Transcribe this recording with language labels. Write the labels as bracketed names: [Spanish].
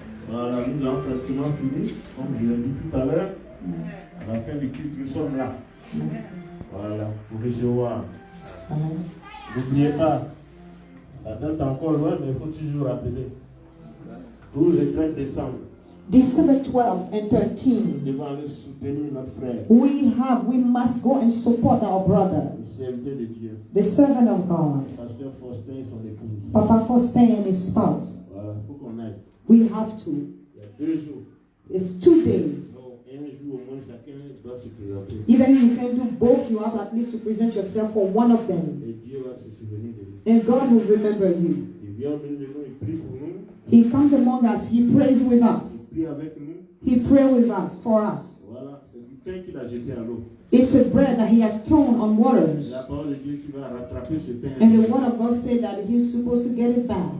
[French] Voilà, nous avons pratiquement fini. Comme je l'ai dit tout à l'heure, à la fin du culte, nous sommes là. Voilà, pour recevoir. Amen. N'oubliez pas, la date est encore loin, mais il faut toujours rappeler. 12 et 13 décembre, [English] December 12 and [French] nous [English] 13. [French] devons aller soutenir notre frère, [English] We must go and support our brother, [French] le serviteur de Dieu, [English] the servant of God, [French] pasteur Faustin et son épouse. [English] Papa Faustin and his spouse. [French] Voilà, il faut qu'on aille. [English] We have to. [French] Il y a 2 jours. [English] It's 2 days. [French] Donc, un jour au moins, chacun doit se présenter. [English] Even if you can do both, you have at least to present yourself for one of them. [French] Et Dieu va se souvenir de nous. [English] And God will remember you. [French] Il vient au milieu de nous, il prie pour nous, [English] He comes among us. He prays with us. [French] il prie avec nous. [English] He prays with us, for us. [French] Voilà, c'est du pain qu'il a jeté à l'eau. [English] It's a bread that he has thrown on waters. [French] La parole de Dieu qui va rattraper ce pain. [English] And the word of God said that he's supposed to get it back.